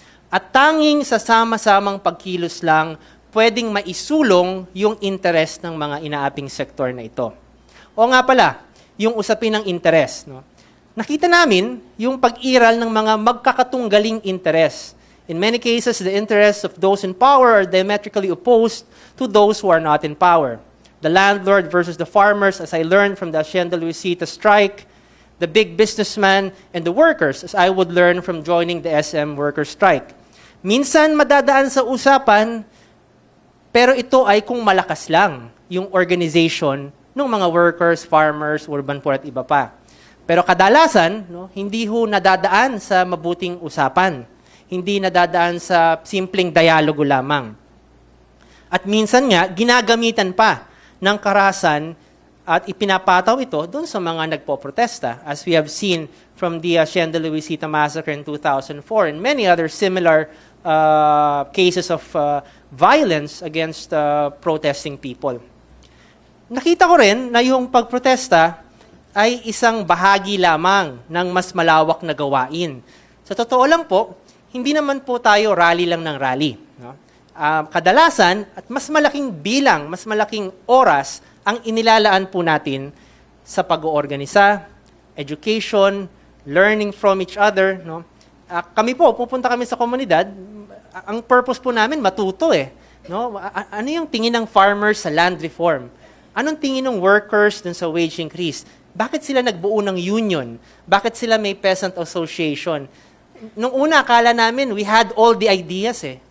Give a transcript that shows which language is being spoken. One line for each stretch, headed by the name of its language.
Filipino: At tanging sa sama-samang pagkilos lang, pwedeng maisulong yung interest ng mga inaaping sektor na ito. O nga pala, yung usapin ng interest. No? Nakita namin yung pag-iral ng mga magkakatunggaling interest.
English: In many cases, the interests of those in power are diametrically opposed to those who are not in power. The landlord versus the farmers, as I learned from the Hacienda Luisita strike, the big businessman, and the workers, as I would learn from joining the SM worker strike.
Filipino: Minsan madadaan sa usapan, pero ito ay kung malakas lang yung organization ng mga workers, farmers, urban poor at iba pa. Pero kadalasan, no, hindi ho nadadaan sa mabuting usapan. Hindi nadadaan sa simpleng dialogo lamang. At minsan nga, ginagamitan pa ng karahasan at ipinapataw ito doon sa mga nagpoprotesta,
English: as we have seen from the Hacienda Luisita massacre in 2004 and many other similar cases of violence against protesting people.
Filipino: Nakita ko rin na yung pagprotesta ay isang bahagi lamang ng mas malawak na gawain. Sa totoo lang po, hindi naman po tayo rally lang ng rally. No? Kadalasan, at mas malaking bilang, mas malaking oras ang inilalaan po natin sa pag-oorganisa, education,
English: learning from each other.
Filipino: No? Kami po, pupunta kami sa komunidad, ang purpose po namin, matuto eh. No? Ano yung tingin ng farmers sa land reform? Anong tingin ng workers dun sa wage increase? Bakit sila nagbuo ng union? Bakit sila may peasant association? Nung una, akala namin,
English: we had all the ideas
Filipino: eh.